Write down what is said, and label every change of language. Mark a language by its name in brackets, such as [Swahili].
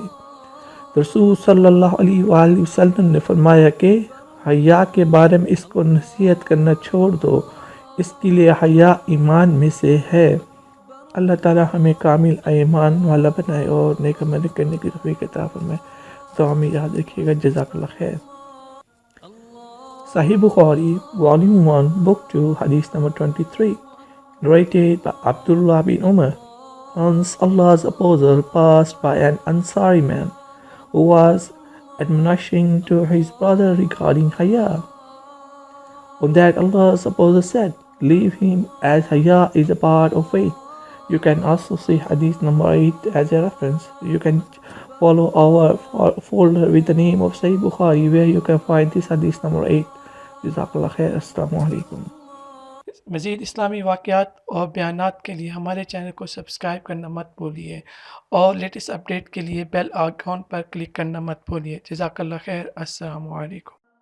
[Hindi] तो रसूल सल्लल्लाहु अलैहि वसल्लम ने फरमाया कि हया के बारे में इसको नसीहत करना छोड़ दो, इसके लिए हया ईमान में से है। अल्लाह ताला हमें कामिल ईमान वाला बनाए और नेक अमल करने की तौफीक अता फरमाए। तो हमें याद रखिएगा। जज़ाकल्लाह खैर। [English] Sahih Bukhari, Volume 1, Book 2, Hadith number 23, narrated by Abdullah bin Umar. Once Allah's apostle passed by an Ansari man who was admonishing to his brother regarding Haya. On that Allah's apostle said, leave him, as Haya is a part of faith. You can also see Hadith number 8 as a reference. You can follow our folder with the name of Sahih Bukhari where you can find this Hadith number 8. [Hindi] जज़ाकल्लाह खैर। अस्सलामु अलैकुम। मज़ीद इस्लामी वाक़यात और बयानात के लिए हमारे channel को सब्सक्राइब करना मत भूलिए और लेटेस्ट अपडेट के लिए बेल आइकॉन पर क्लिक करना मत भूलिए। जज़ाकल्लाह खैर। अस्सलामु अलैकुम।